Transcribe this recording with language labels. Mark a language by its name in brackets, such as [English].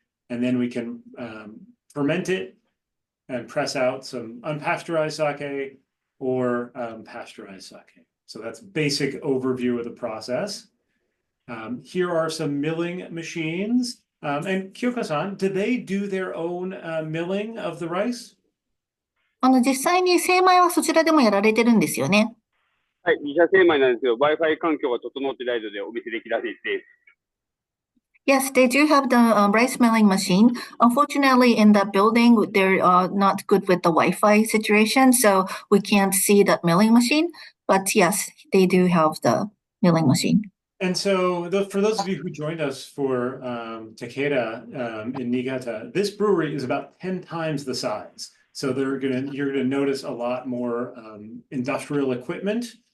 [English] And then we can ferment it and press out some unpasteurized sake or pasteurized sake. So that's a basic overview of the process. Here are some milling machines. And Kyoka-san, do they do their own milling of the rice? [Japanese] 実際に精米はそちらでもやられてるんですよね。はい、自社精米なんですよ。Wi-Fi 環境が整ってないのでお見せできないです。 [English] Yes, they do have the rice milling machine. Unfortunately, in that building, they're not good with the Wi-Fi situation, so we can't see that milling machine. But yes, they do have the milling machine. And so for those of you who joined us for Takeda in Niigata, this brewery is about 10 times the size. So you're gonna notice a lot more industrial equipment